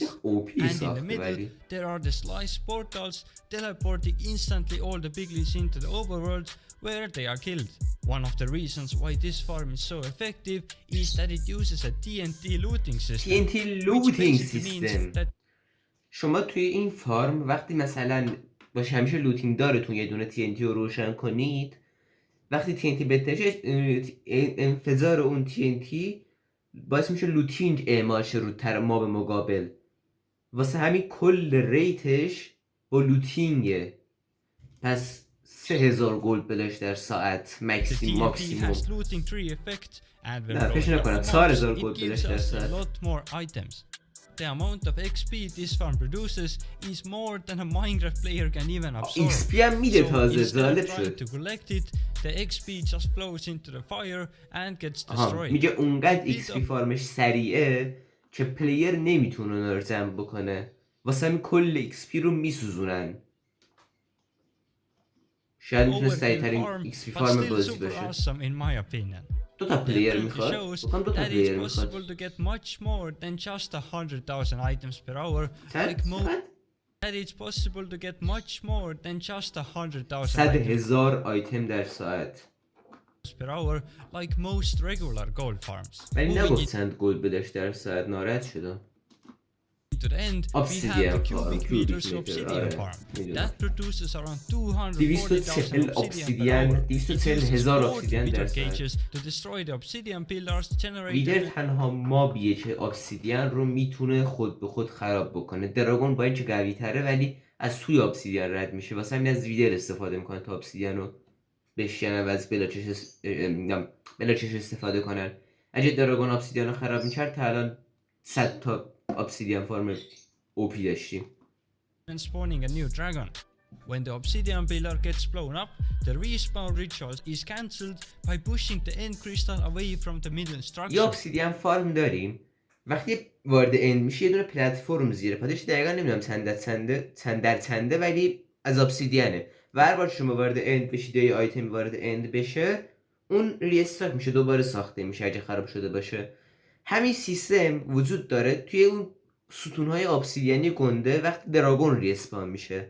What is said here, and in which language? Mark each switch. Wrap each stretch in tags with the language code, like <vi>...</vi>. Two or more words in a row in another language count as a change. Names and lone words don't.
<en>And in the middle, there are the slice portals, teleporting instantly all the piglins into the overworld, where they are killed. One of the reasons why this farm is so effective is that it uses a TNT looting system. TNT looting which basically means system. that</en> <fa>شما توی این فارم وقتی مثلا با همیشه لوتینگ دارتون یه دونه TNT رو روشن کنید، وقتی TNT بهتره انفجار اون TNT باعث میشه لوتینگ اعمال شه رو ماب مقابل. واسه همین کل ریتش با لوتینگه. پس 3000 گلد بلش در ساعت ماکسیموم. نه فکر نکنم 4000 گلد بلش در ساعت.</fa> <en>The amount of XP this farm produces is more than a Minecraft player can even absorb.</en> <fa>XP هم میده تازه. ظالب شد.</fa> <en>To collect it, the XP just flows into the fire and gets destroyed.</en> <fa>میگه اونقدر XP فارمش سریعه که پلیر نمیتونه اون رو جمع بکنه. واسه همین کل XP رو میسوزونن. شاید میتونه سریع‌ترین</fa> <en>XP farm</en> <fa>بازی باشه. دو تا پلیر میخواد. بکنم دو تا پلیر میخواد. 100,000 آیتم در ساعت.</fa> <en>per hour like most regular gold farms.</en> <fa>ولی نگفتند گلد بدش در ساعت. ناراحت شدم.</fa> <en>To the end, we have the cubic meters obsidian farm that produces around 240,000 obsidian cages to destroy the obsidian pillars generated.</en> <fa>ویدر تنها مابیه که obsidian رو میتونه خود به خود خراب بکنه. دراگون با اینکه قوی تره ولی از توی obsidian رد میشه. واسه همین از ویدر استفاده میکنه تا obsidian رو بشکنن و از بلاچش استفاده کنن. اگه دراگون obsidian رو خراب میکرد تا الان 100 تا</fa> <en>obsidian farm OP</en> <fa>داشتیم.</fa> <en>And spawning a new dragon. When the obsidian pillar gets blown up, the respawn ritual is cancelled by pushing the end crystal away from the middle structure.</en> <fa>یه obsidian farm داریم. وقتی وارد end میشه یه دونه پلتفرم زیره پادش، دقیقا نمیدونم چند در چنده ولی از obsidianه و هر بار شما وارد end بشید یا یه آیتم وارد end بشه اون ریستارت میشه، دوباره ساخته میشه اگه خراب شده باشه. همین سیستم وجود داره توی اون ستونهای obsidian گنده وقتی دراگون ریسپان میشه.</fa>